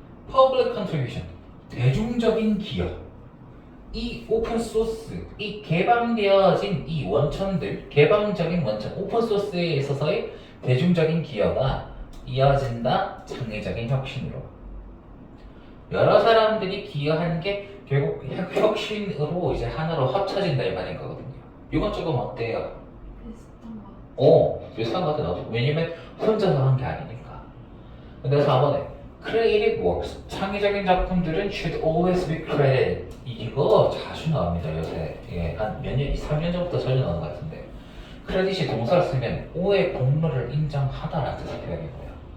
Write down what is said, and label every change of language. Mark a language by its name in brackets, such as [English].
[Korean] Public Contribution, 대중적인 기여. 이 오픈소스, 이 개방되어진 이 원천들, 개방적인 원천, 오픈소스에 있어서의 대중적인 기여가 이어진다 창의적인 혁신으로. 여러 사람들이 기여한 게 결국 혁신으로 이제 하나로 합쳐진다 이 말인 거거든요. 이건 조금 어때요? 비슷한 것. 비슷한 것 같아 나도. 왜냐면 혼자서 한 게 아니니까. [English] 근데 4번에 Creative works, 창의적인 작품들은 should always be credited. [Korean] 이거 자주 나옵니다 요새. 한 몇 년, 3년 전부터 자주 나오는 것 같은데, 크레딧이 동사를 쓰면 오의 공로를 인정하다라는 뜻의 표현이고요.